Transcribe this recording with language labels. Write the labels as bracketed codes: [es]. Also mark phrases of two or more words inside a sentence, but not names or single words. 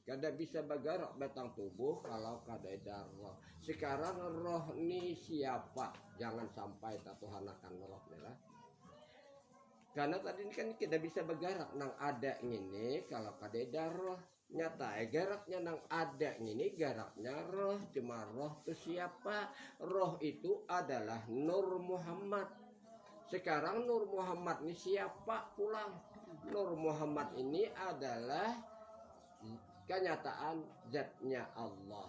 [bjn] Kada bisa bergerak batang tubuh kalau kada ada roh. Sekarang roh ni siapa? Jangan sampai tatuhanakan roh lah. Karena tadi kan kita bisa bergerak nang ada ini kalau kada ada roh. Nyata geraknya nang ada ini geraknya roh. Cuma roh itu siapa? Roh itu adalah Nur Muhammad. Sekarang Nur Muhammad ini siapa pulang? Nur Muhammad ini adalah kenyataan zatnya Allah.